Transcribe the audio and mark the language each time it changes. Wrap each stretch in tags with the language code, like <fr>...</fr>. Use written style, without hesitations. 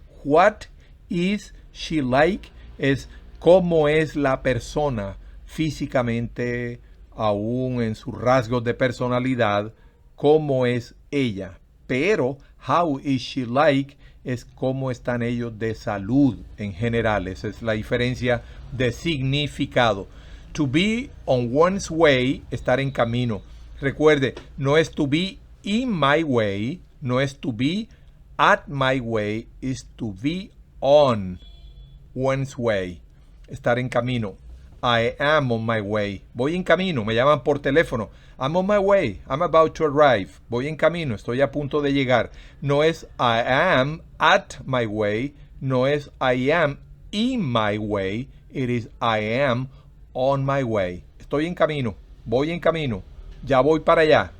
<en>What is she like?</en> <es>Es cómo es la persona físicamente, aún en sus rasgos de personalidad, cómo es ella. Pero</es> <en>how is she like</en> <es>es cómo están ellos de salud en general. Esa es la diferencia de significado.</es> <en>To be on one's way,</en> <es>estar en camino. Recuerde, no es to be in my way, no es to be at my way, es to be on one's way. Estar en camino.</es> <en>I am on my way.</en> <es>Voy en camino, me llaman por teléfono.</es> <en>I'm on my way, I'm about to arrive.</en> <es>Voy en camino, estoy a punto de llegar.</es> <en>No es I am at my way, no es I am in my way, it is I am on my way.</en> <es>Estoy en camino, voy en camino, ya voy para allá.</es>